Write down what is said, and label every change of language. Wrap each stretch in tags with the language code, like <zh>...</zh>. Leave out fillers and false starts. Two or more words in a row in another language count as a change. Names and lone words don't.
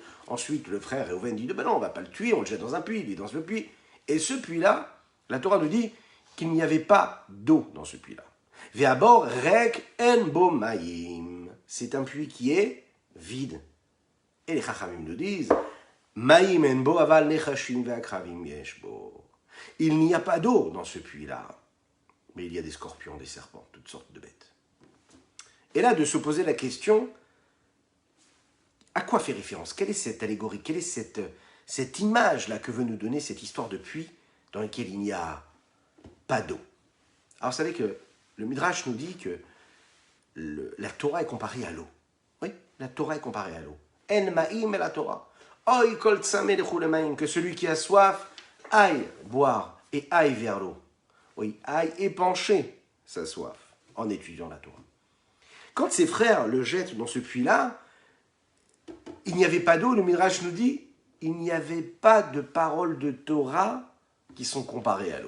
<fr>Ensuite, le frère Réhouven dit, ben non, on ne va pas le tuer, on le jette dans un puits, il est dans ce puits. Et ce puits-là, la Torah nous dit qu'il n'y avait pas d'eau dans ce puits-là.</fr> <he>והבור רק אין בו מים.</he> <fr>C'est un puits qui est vide. Et les chachamim nous disent,</fr> <he>מים אין בו אבל נחשים ועקרבים יש בו.</he> <fr>Il n'y a pas d'eau dans ce puits-là. Mais il y a des scorpions, des serpents, toutes sortes de bêtes. Et là, de se poser la question, à quoi fait référence? Quelle est cette allégorie? Quelle est cette image-là que veut nous donner cette histoire de puits dans lequel il n'y a pas d'eau? Alors, vous savez que le Midrash nous dit que la Torah est comparée à l'eau. La Torah est comparée à l'eau.</fr> <he>אין מים אלא תורה הוי כל צמא לכו למים,</he> <fr>que celui qui a soif aille boire et aille vers l'eau. Oui, aille épancher sa soif en étudiant la Torah. Quand ses frères le jettent dans ce puits-là, il n'y avait pas d'eau, le Midrash nous dit, il n'y avait pas de paroles de Torah qui sont comparées à l'eau.</fr>